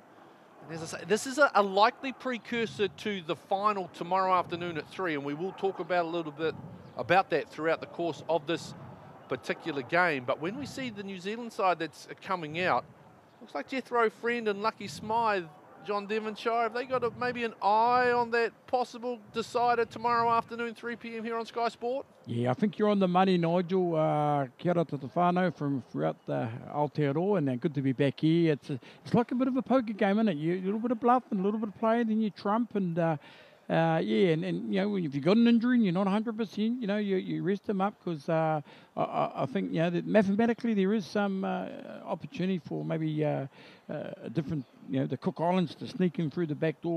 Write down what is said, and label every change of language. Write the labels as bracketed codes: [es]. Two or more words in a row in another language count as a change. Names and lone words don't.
[en] And as I say, this is a likely precursor to the final tomorrow afternoon at 3, and we will talk about a little bit about that throughout the course of this particular game. But when we see the New Zealand side that's coming out, looks like Jethro Friend and Lucky Smythe, John Devonshire, have they got maybe an eye on that possible decider tomorrow afternoon, 3 p.m. here on Sky Sport? Yeah, I think you're on the money, Nigel. [mi] Kia ora te whānau [en] from throughout the Aotearoa, and good to be back here. It's like a bit of a poker game, isn't it? You a little bit of bluff and a little bit of play, then you trump, and yeah, and you know, if you've got an injury and you're not 100%, you know, you rest them up because I think, you know, that mathematically there is some opportunity for maybe a different, you know, the Cook Islands to sneak in through the back door.